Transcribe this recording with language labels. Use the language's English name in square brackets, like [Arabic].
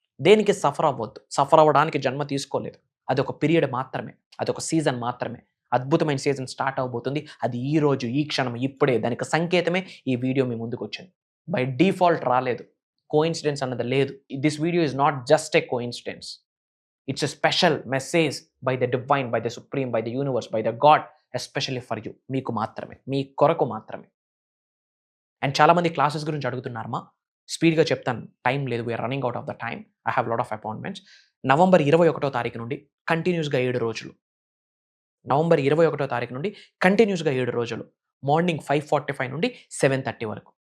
[Telugu] దేనికి సఫర్ అవ్వద్దు. సఫర్ అవ్వడానికి జన్మ తీసుకోలేదు. అదొక పీరియడ్ మాత్రమే, అదొక సీజన్ మాత్రమే. అద్భుతమైన సీజన్ స్టార్ట్ అవబోతుంది. అది ఈ రోజు, ఈ క్షణం, ఇప్పుడే. దానికి సంకేతమే ఈ వీడియో మీ ముందుకు వచ్చింది. బై డిఫాల్ట్ రాలేదు. కోఇన్సిడెన్స్ అన్నది లేదు. [English] This video is not just a coincidence. It's a special message by the divine, by the supreme, by the universe, by the God, especially for you. [Telugu] మీకు మాత్రమే, మీ కొరకు మాత్రమే. అండ్ చాలామంది క్లాసెస్ గురించి అడుగుతున్నారమ్మా. స్పీడ్గా చెప్తాను, టైం లేదు, [English] We're running out of the time. I have lot of appointments. [Telugu] November 21వ తారీఖు నుండి కంటిన్యూస్గా 7 రోజులు. నవంబర్ 21వ తారీఖు నుండి కంటిన్యూస్గా 7 రోజులు. మార్నింగ్ 5:45 నుండి 7:30 వరకు.